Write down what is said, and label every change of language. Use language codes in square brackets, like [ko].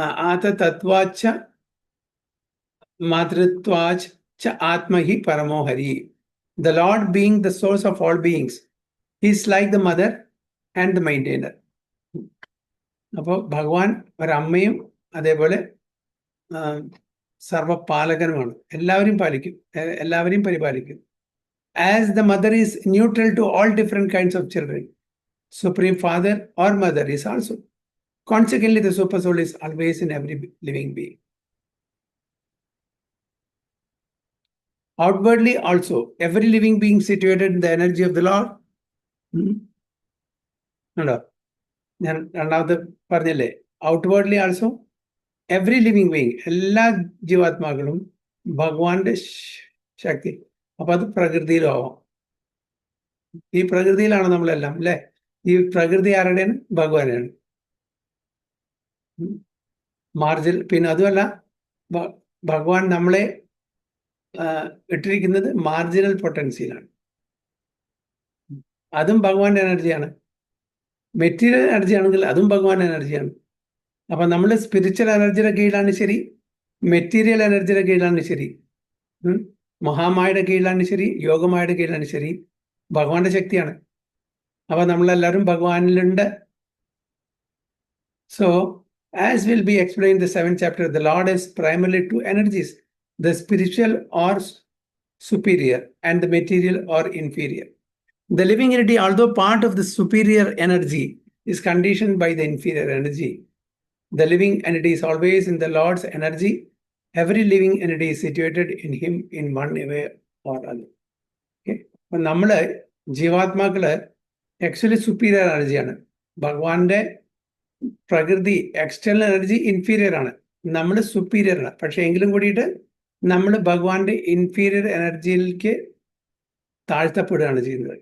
[sa] Atatatvacha matritvacha atmahi paramohari. [en] The Lord being the source of all beings, he is like the mother and the maintainer. [ml] അപ്പോൾ ഭഗവാൻ ഒരമ്മയും അതേപോലെ സർവപാലകനുമാണ്. എല്ലാവരെയും പാലിക്കും, എല്ലാവരെയും പരിപാലിക്കും. [en] As the mother is neutral to all different kinds of children, Supreme Father or Mother is also. Consequently, the Super Soul is always in every living being. Outwardly also, every living being situated in the energy of the Lord. [ml] ഞാൻ രണ്ടാമത് പറഞ്ഞല്ലേ, [en] outwardly also every living being, [ml] എല്ലാ ജീവാത്മാക്കളും ഭഗവാന്റെ ശക്തി. അപ്പൊ അത് പ്രകൃതിയിലും ആവാം. ഈ പ്രകൃതിയിലാണ് നമ്മളെല്ലാം, അല്ലെ? ഈ പ്രകൃതി ആരുടെയാണ്? ഭഗവാനാണ്. പിന്നെ അതുമല്ല, ഭഗവാൻ നമ്മളെ ഇട്ടിരിക്കുന്നത് മാർജിനൽ പൊട്ടൻസിയിലാണ്. അതും ഭഗവാന്റെ എനർജിയാണ്. മെറ്റീരിയൽ എനർജി ആണെങ്കിൽ അതും ഭഗവാന്റെ എനർജിയാണ്. അപ്പൊ നമ്മൾ സ്പിരിച്വൽ എനർജിയുടെ കീഴിലാണ് ശരി, മെറ്റീരിയൽ എനർജിയുടെ കീഴിലാണ് ശരി, മഹാമായുടെ കീഴിലാണ് ശരി, യോഗമായുടെ കീഴിലാണ് ശരി, ഭഗവാന്റെ ശക്തിയാണ്. അപ്പൊ നമ്മളെല്ലാവരും ഭഗവാനിലുണ്ട്. [en] So, as will be explained in the 7th chapter, the Lord has primarily 2 energies, the spiritual or superior and the material or inferior. The living entity, although part of the superior energy, is conditioned by the inferior energy. The living entity is always in the Lord's energy. Every living entity is situated in him in one way or other. Okay? [ml] അപ്പൊ നമ്മള് ജീവാത്മാക്കള് actually superior എനർജിയാണ്. ഭഗവാന്റെ പ്രകൃതി external energy inferior ആണ്, നമ്മൾ superior ആണ്. പക്ഷെ എങ്കിലും കൂടിയിട്ട് നമ്മൾ ഭഗവാന്റെ ഇൻഫീരിയർ എനർജിയിലേക്ക് താഴ്ത്തപ്പെടുകയാണ് ചെയ്യുന്നത്.